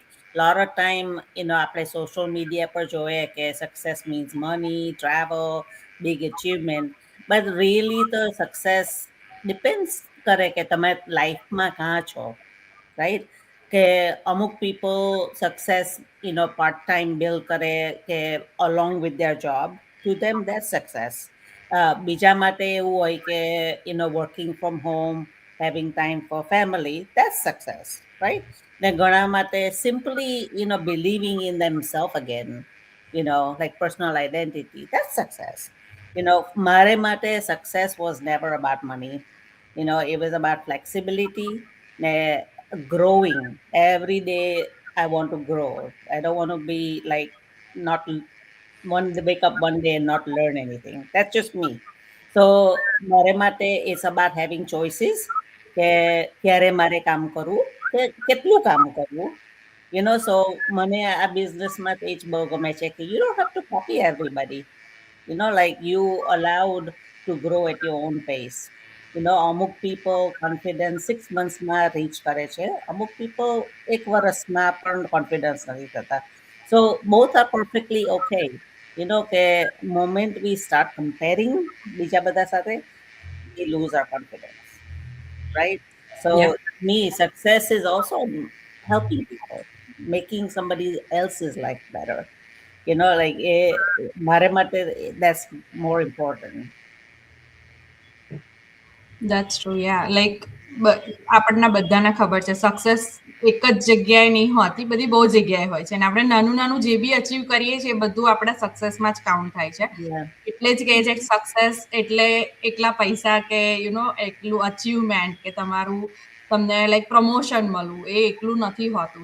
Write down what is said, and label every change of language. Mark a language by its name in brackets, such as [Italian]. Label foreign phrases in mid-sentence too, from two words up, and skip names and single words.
[English] lot of time [Gujarati] આપણે [English] social media [Gujarati] પર જોઈએ કે [English] success means money, travel, big achievement, but really [Gujarati] તો [English] success depends [Gujarati] કરે કે તમે લાઈફમાં કાં છો, રાઈટ? કે અમુક [English] people success part time build [Gujarati] કરે કે [English] along with their job, to them that success. [Gujarati] બીજા માટે એવું હોય કે [English] working from home, having time for family, that's success, right? [Gujarati] ને ઘણા માટે [English] simply believing in themselves again, like personal identity, that's success. [Gujarati] મારે માટે [English] success was never about money. It was about flexibility, ne growing. Every day I want to grow. I don't want to be like not wake up one day and not learn anything. That's just me. So [Gujarati] મારે માટે [English] it's about having choices [Gujarati] કે ક્યારે મારે કામ કરવું, કે કેટલું કામ કરવું. So મને આ બિઝનેસમાં એ જ બહુ ગમે છે કે [English] you don't have to copy everybody. Like you allowed to grow at your own pace. [Gujarati] અમુક [English] people confidence 6 months [Gujarati] માં રીચ કરે છે, અમુક people 1 વર્ષમાં પણ કોન્ફિડન્સ નથી થતા. [English] So both are perfectly okay. કે moment we start comparing [Gujarati] બીજા બધા સાથે, [English] we lose our confidence, right? So Yeah. me, success is also helping people, making somebody else's life better. Like [Gujarati] મારે માટે [English] that's more important. That's true, yeah. [Gujarati] Like આપણને બધાને ખબર છે સક્સેસ એક જ જગ્યાએ નહીં હોતી, બધી બહુ જગ્યાએ હોય છે. અને આપણે નાનું નાનું જે બી અચીવ કરીએ છીએ એ બધું આપણા સક્સેસમાં જ કાઉન્ટ થાય છે. [English] Yeah. [Gujarati] એટલે જ કહે છે કે સક્સેસ એટલે એકલા પૈસા કે એકલું અચીવમેન્ટ કે તમને [English] like promotion [Gujarati] મળવું, એ એકલું નથી હોતું.